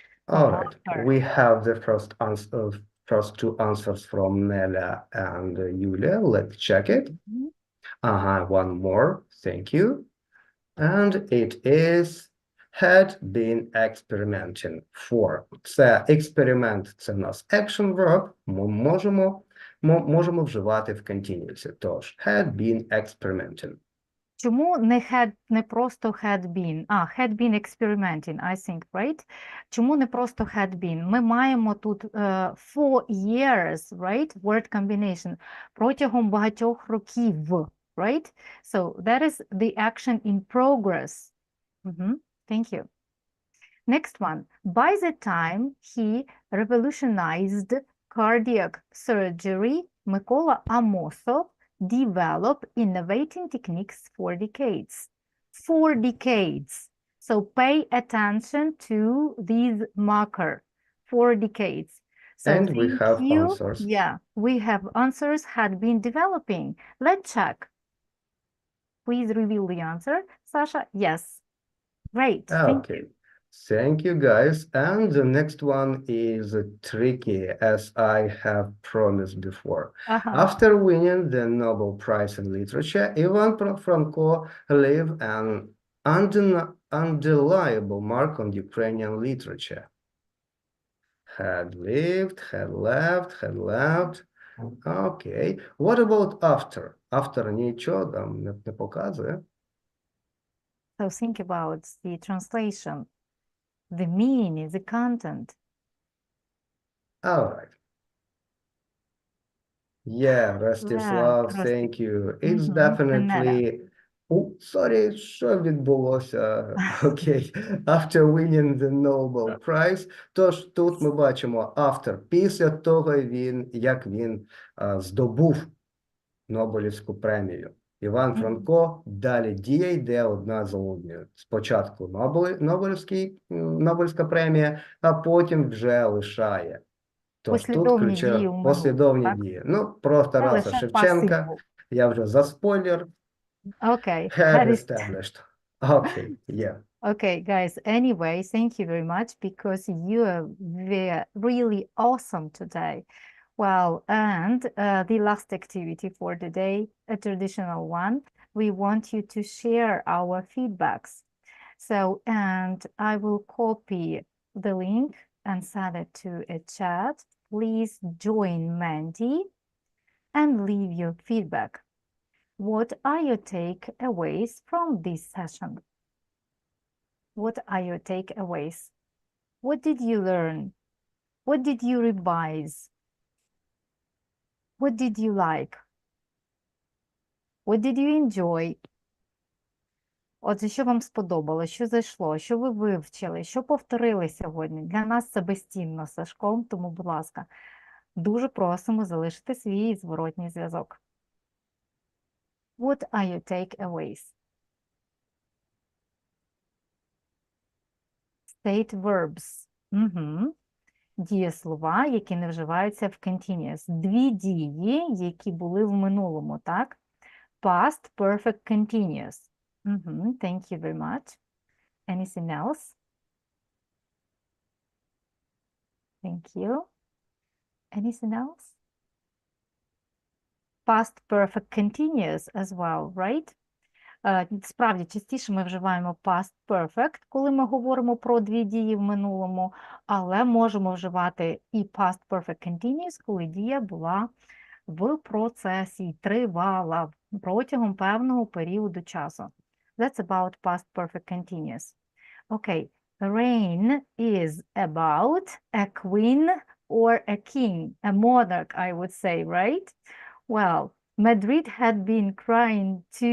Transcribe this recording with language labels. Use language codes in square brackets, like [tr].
[en] All right, we have the first two answers from Nella and Yulia. Let's check it. One more, thank you. And it is had been experimenting for. [uk] Це експеримент, це у нас action verb, ми можемо вживати в continuous. [en] Тож, had been experimenting. [uk] Чому не просто had been? [en] Had been experimenting, I think, right? [uk] Чому не просто had been? Ми маємо тут [en] for years, right? Word combination. [uk] Протягом багатьох років, [en] right? So that is the action in progress. Thank you. Next one. By the time he revolutionized cardiac surgery, Микола Амосов developed innovating techniques for decades. For decades. So pay attention to this marker. For decades. So And we have answers. Yeah, we have answers had been developing. Let's check. Please reveal the answer. Sasha, yes. Great. Thank you. Thank you, guys. And the next one is tricky, as I have promised before. After winning the Nobel Prize in Literature, Ivan Franko left an undeniable mark on Ukrainian literature. Had lived, had left, had left. Okay. What about after? [uk] After нічого там не показує. [en] So think about the translation, the meaning, the content. All right. Yeah, Rostislav, Right, thank you. It's definitely... [uk] sorry, що відбулося? Окей. [en] After winning the Nobel Prize. [uk] Тож тут ми бачимо after, після того, як він здобув Нобелівську премію. Іван Франко, далі дія йде одна за одною. Спочатку Нобелівська премія, а потім вже лишає. Тож тут ключові послідовні дії. Ну, про Тараса Шевченка я вже заспойлер. [en] Okay. Had established. Okay, yeah. Okay, guys. Anyway, thank you very much because you are really awesome today. Well, and the last activity for today, a traditional one, we want you to share our feedbacks. So, and I will copy the link and send it to a chat. Please join Mandy and leave your feedback. What are your takeaways from this session? What are your takeaways? What did you learn? What did you revise? What did you like? What did you enjoy? [uk] Отже, що вам сподобалось, що зайшло, що ви вивчили, що повторили сьогодні? Для нас це безцінно, Сашком, тому, будь ласка, дуже просимо залишити свій зворотній зв'язок. [en] What are your takeaways? state verbs. [uk] Дієслова, які не вживаються в continuous. Дві дії, які були в минулому, так? [en] Past perfect continuous. Thank you very much. Anything else? Thank you. Anything else? Past perfect continuous as well, right? [uk] Справді, частіше ми вживаємо past perfect, коли ми говоримо про дві дії в минулому, але можемо вживати і past perfect continuous, коли дія була в процесі, тривала протягом певного періоду часу. [en] That's about past perfect continuous. Okay, reign is about a queen or a king, a monarch, I would say, right? Well, Madrid had been crying.